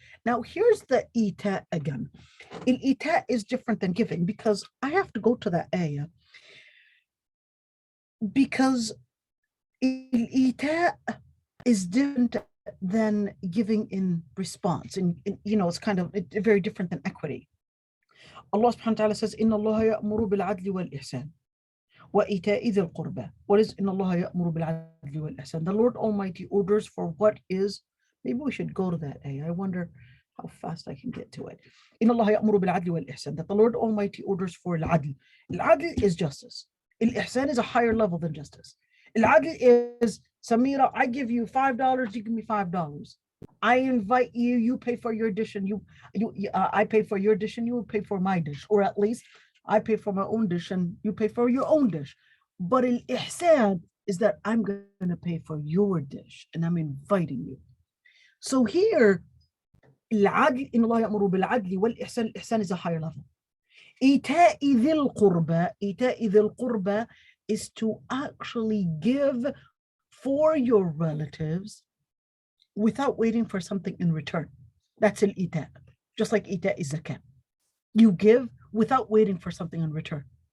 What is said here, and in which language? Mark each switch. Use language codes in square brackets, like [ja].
[en] Now, here's the ita again. Ita is different than giving, because I have to go to that ayah. Because ita is different than giving in response. And it's kind of very different than equity. Allah subhanahu wa ta'ala says, [ar] إِنَّ اللَّهَ يَأْمُرُ بِالْعَدْلِ وَالْإِحْسَانِ وَإِيتَاءِ ذِي الْقُرْبَى. [en] What is [ar] إِنَّ اللَّهَ يَأْمُرُ بِالْعَدْلِ وَالْإِحْسَانِ? [en] The Lord Almighty orders for what is, maybe we should go to that ayah. I wonder how fast I can get to it. [ar] إِنَّ اللَّهَ يَأْمُرُ بِالْعَدْلِ وَالْإِحْسَانِ. [en] That the Lord Almighty orders for al-adl. Al-adl is justice. Al-ihsan is a higher level than justice. Al-adl is, Samira, I give you $5, you give me $5. I invite you, you pay for your dish, and I pay for your dish, and you pay for my dish, or at least I pay for my own dish and you pay for your own dish. But al-ihsan is that I'm going to pay for your dish and I'm inviting you. So here, [ar] العدل إن الله يأمر بالعدل والإحسان. [en] الإحسان is a higher level. [ar] إيتاء ذي القربى [en] is to actually give for your relatives without waiting for something in return. That's al-ita. Just like ita is zakat. You give without waiting for something in return.